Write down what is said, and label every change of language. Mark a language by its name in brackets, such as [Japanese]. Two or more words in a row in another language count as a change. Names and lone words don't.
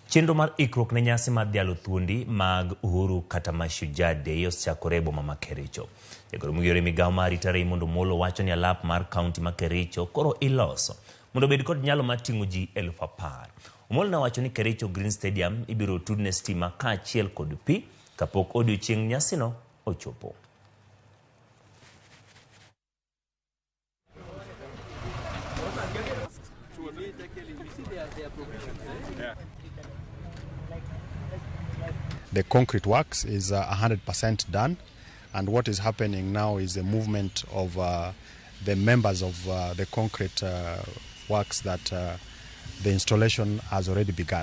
[Luo (Kenya and Tanzania)] Chenro mar ikruok ne nyasi mar dhialo thuondi mag Uhuru kata Mashujaa Day osechakore boma ma Kericho. Jagoro migore migawo mar arita Raymond Omollo wacho ni alap mar kaunti ma Kericho koro iloso mondo bed kod nyalo mar ting'o ji 10,000. Omollo nowacho ni Kericho Green Stadium ibiro tudne stima kaachiel kod pi kapok odiochieng' nyasino ochopo. [English] The concrete works is 100% done, and what is happening now is the movement of the members of the concrete works that the installation has already begun.